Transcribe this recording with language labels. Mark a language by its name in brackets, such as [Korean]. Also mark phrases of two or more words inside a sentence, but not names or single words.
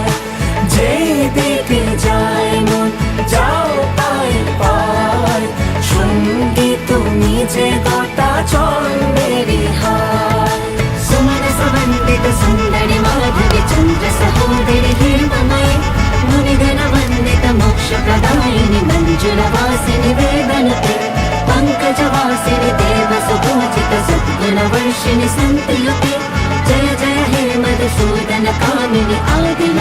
[Bangla] যেই দিকে যায় মন যাও পায় পায়, সঙ্গী তুমি যে গোটা জন্মেরই হায়। [Sanskrit] সুমনস বন্দিত সুন্দরি মাধবী চন্দ্র সহোদরি হেমময়, মুনিগণ বন্দিত মোক্ষ প্রদায়িনী মঞ্জুল वासिनी वेदनुते, पंकज वासिनी देव सुपूजित सद्गुण वर्षिणि संतयुते। जय जय हे मधुसूदन कामिनि आदि